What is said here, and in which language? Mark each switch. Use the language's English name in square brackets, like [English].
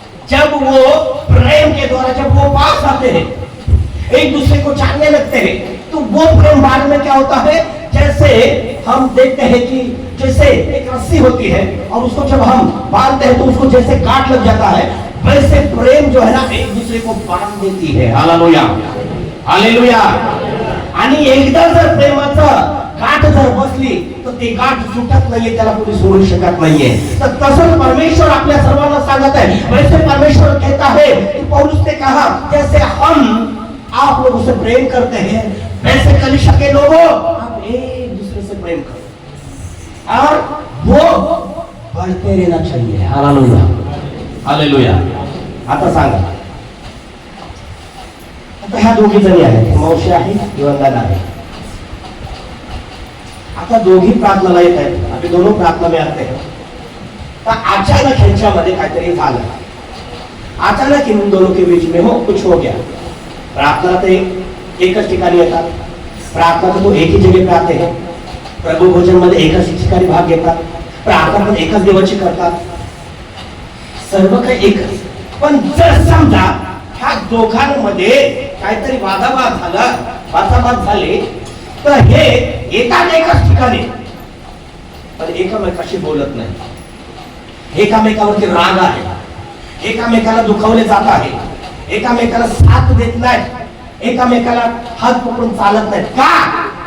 [Hindi] जब वो प्रेम के द्वारा जब वो पास आते हैं, एक दूसरे को जानने लगते हैं, तो वो प्रेम बाद में क्या होता है? जैसे हम देखते हैं कि जैसे एक रस्सी होती है और उसको जब हम बांधते हैं तो उसको जैसे गांठ लग जाता है, वैसे प्रेम जो है ना एक दूसरे को बांध देती है. हालेलुया. हालेलुया. [Marathi] आणि एकदा जर प्रेमाचं गाठ जर बसली तर ते गाठ सुटत नाहीये, त्याला कोणी सोडू शकत नाहीये. तर तसंच परमेश्वर आपल्या सर्वांना सांगत आहे. [Hindi] वैसे परमेश्वर कहता है कि पौलुस ने कहा जैसे हम आप लोगों से प्रेम करते हैं वैसे कलीसिया के लोगों आप एक दूसरे से प्रेम करो और वो बढ़ते रहना चाहिए. हालेलुया. हालेलुया. [Marathi] आता सांगा, आता ह्या दोघी जणी आहेत, मावशी आहे किंवा दादा आहे. आता दोघी प्रार्थनाला येत आहेत, [Hindi] अभी दोनों प्रार्थना में आते हैं. [Marathi] तर अचानक ह्यांच्यामध्ये काहीतरी झालं. [Hindi] अचानक इन दोनों के बीच में कुछ हो गया. प्रार्थना तो एकच ठिकाणी येतात, प्रार्थना तो एक ही जगह पे आते हैं, [Marathi] प्रभु भोजन मध्ये एकच ठिकाणी भाग घेतात, प्रार्थना पण एकच देवाची करतात, सर्व काही एकच. पण जर समजा ह्या दोघांमध्ये काहीतरी वादावाद झाले तर हे येतात एकच ठिकाणी पण एकामेकाशी बोलत नाही, एकामेकावरती राग आहे, एकामेकाला दुखावले जात आहे, एकामेकाला साथ देत नाही, एकामेकाला हात पकडून चालत नाही. का?